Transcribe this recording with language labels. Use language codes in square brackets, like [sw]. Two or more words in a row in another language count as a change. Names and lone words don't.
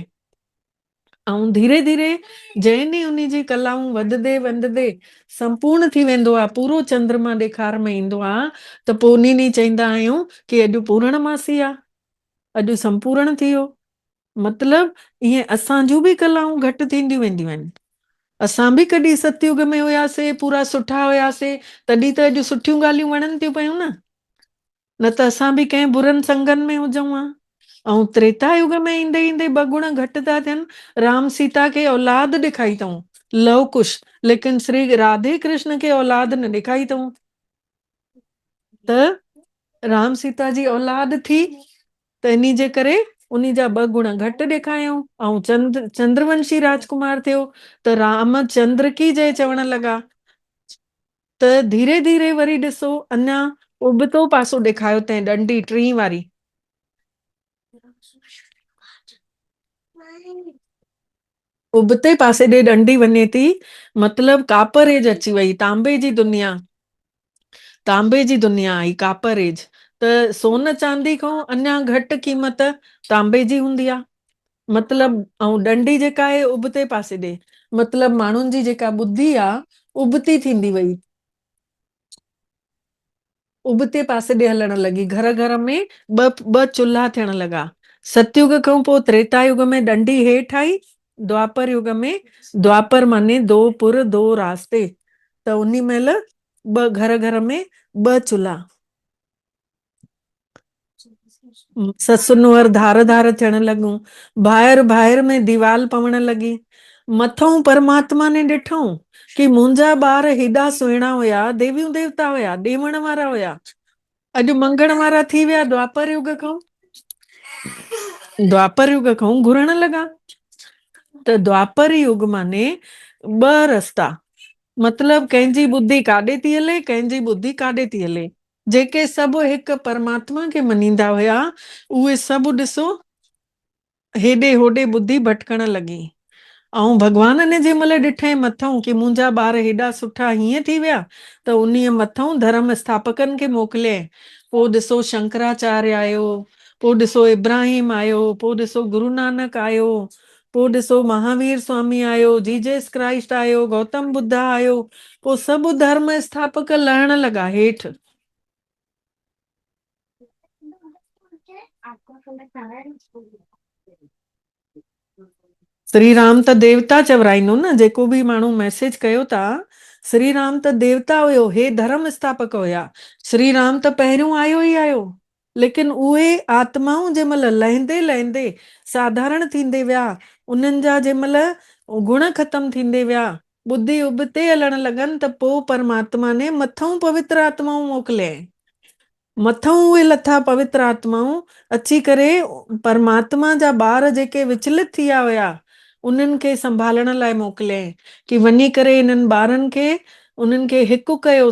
[sd] ऐं धीरे धीरे जंहिं ॾींहुं उन जी कलाऊं वधंदे वधंदे संपूर्ण थी वेंदो आहे, पूरो चंद्रमा ॾेखार में ईंदो आहे, त पोइ उन ॾींहुं चईंदा आहियूं की अॼु पूर्णमासी आहे, अॼु संपूर्ण थी वियो। मतिलब ईअं असां जूं बि कलाऊं घटि थींदियूं वेंदियूं आहिनि। असां बि कॾहिं सतयुग में हुयासीं, पूरा सुठा हुयासीं, तॾहिं त अॼु सुठियूं ॻाल्हियूं वणनि थियूं पयूं न त असां बि कंहिं बुरनि संगनि में हुजऊं हा। ऐं त्रेता युग में ईंदे ईंदे 2 गुण घटि था थियनि। राम सीता खे औलाद ॾेखाई अथऊं, लव कुश, लेकिन श्री राधे कृष्ण खे औलाद न ॾेखाई अथऊं। त राम सीता जी औलाद थी त इन्ही जे करे उन्ही जा 2 गुण घटि ॾेखारियऊं। ऐं चंद्रवंशी राजकुमार थियो त रामचंद्र की जय चवण लॻा। त धीरे धीरे वरी ॾिसो अञा उबतो पासो ॾेखारियो तंहिं ॾंडी 3 वारी। उबते पासे ॾे ॾंडी वञे थी, मतलब [en] copper age [sd] अची वई, तांबे जी दुनिया, तांबे जी दुनिया आई [en] copper age. [sd] त सोन चांदी खां अञा घटि क़ीमत तांबे जी हूंदी आहे। मतलब ऐं ॾंडी जेका आहे उबते पासे ॾे, मतलब माण्हुनि जी जेका ॿुधी आहे उबती थींदी वई, उबते पासे ॾे हलण लॻी। घर घर में ॿ चुल्हा थियण लॻा। सतयुग खां पोइ त्रेता युग में ॾंडी हेठि आई। द्वापर युग में, द्वापर माने 2 पुर 2 रास्ते, त उन महिल 2 घर घर में 2 चुल्हा। ससु नुंहुं धार धार थियण लॻूं, ॿाहिरि ॿाहिरि में दीवाल पवण लॻी। मथऊं परमात्मा ने ॾिठऊं कि मुंहिंजा ॿार हेॾा सुहिणा हुया, देवियूं देवता हुया, ॾेवण वारा हुया, अॼु मंगण वारा थी विया। द्वापर युग खां घुरण लॻा। त द्वापर युग माने 2 रस्ता, मतलब कंहिंजी ॿुधी काॾे थी हले, कंहिंजी ॿुधी काॾे थी हले। जेके सभु हिकु परमात्मा खे मञींदा हुया, उहे सभु ॾिसो हेॾे होॾे ॿुधी भटकण लॻी। ऐं भॻवान ने जंहिं महिल ॾिठई मथऊं कि मुंहिंजा ॿार हेॾा सुठा हीअं थी विया, त उन्हीअ मथऊं धर्म स्थापकनि खे मोकिलियईं। पोइ ॾिसो शंकराचार्य आयो, पोइ ॾिसो इब्राहिम आयो, पोइ ॾिसो गुरु नानक आयो, पोइ ॾिसो महावीर स्वामी आयो, जीजस क्राइस्ट आयो, गौतम बुद्ध आयो। पोइ सभु धर्म स्थापक लहण लॻा हेठि। श्री राम त देवता चवराईंदो न, जेको बि माण्हू मैसेज कयो था, श्री राम त देवता हुयो, हे धर्म स्थापक हुया। श्री राम त पहिरियों आयो ई आयो, लेकिन उहे आत्माऊं जंहिं महिल लहंदे लहंदे साधारण थींदे विया, उन्हनि जा जंहिं महिल गुण ख़तम थींदे विया, ॿुधी उबते हलण लॻनि, त पोइ परमात्मा ने मथऊं पवित्र आत्माऊं मोकिलियईं। मथऊं उहे लथा पवित्र आत्माऊं अची करे परमात्मा जा ॿार जेके विचलित थी विया हुया, उन्हनि खे संभालण लाइ मोकिलियईं कि वञी करे इन्हनि ॿारनि खे, उन्हनि खे हिकु कयो।